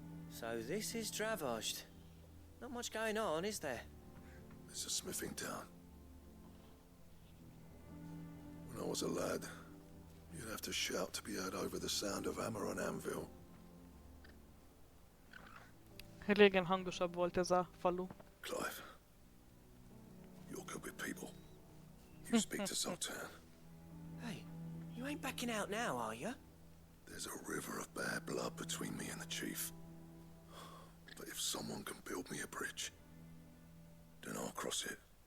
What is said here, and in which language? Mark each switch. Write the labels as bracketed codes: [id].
[en] So this is Dravaged. Not much going on, is there? It's a smithing town. When I was a lad, you'd have to shout to be heard over the sound of hammer on anvil. [hu] Régen hangosabb volt ez a falu. [en] Clive, you're good with people. You speak to Zoltan. Hey, you ain't backing out now, are you? There's a river of bad blood between me and the chief. But if someone can build me a bridge, then I'll cross it.